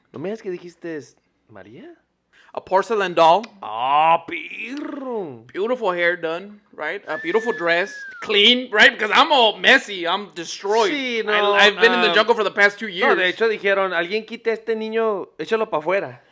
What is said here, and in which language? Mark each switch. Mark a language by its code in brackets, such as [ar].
[es] ¿No me digas que dijiste María? [en] A porcelain doll. [es] Ah, perro. [en] Beautiful hair done, right? A beautiful dress. Clean, right? Because I'm all messy. I'm destroyed. [es] Sí, no, [en] I've been in the jungle for the past 2 years. [es] No, de hecho dijeron, alguien quite a este niño, échalo para afuera.